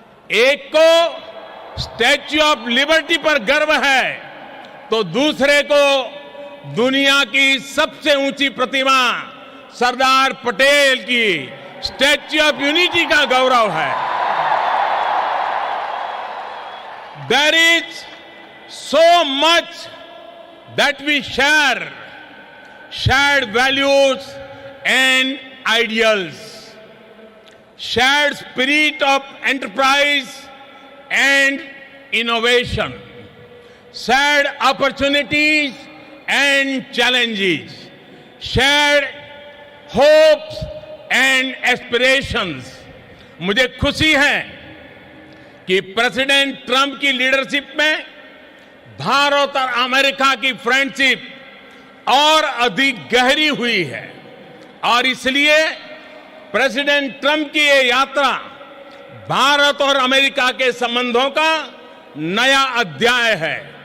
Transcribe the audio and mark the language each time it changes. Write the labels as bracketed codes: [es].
[hi] एक को statue of liberty पर गर्व है तो दूसरे को दुनिया की सबसे ऊंची प्रतिमा सरदार पटेल की स्टैच्यू ऑफ यूनिटी का गौरव है। [en] There is so much that we share, shared values and ideals, shared spirit of enterprise and innovation, shared opportunities and challenges, shared hopes and aspirations. [hi] मुझे खुशी है कि प्रेसिडेंट ट्रंप की लीडरशिप में भारत और America की फ्रेंडशिप और अधिक गहरी हुई है और इसलिए प्रेसिडेंट ट्रंप की ये यात्रा भारत और अमेरिका के संबंधों का नया अध्याय है।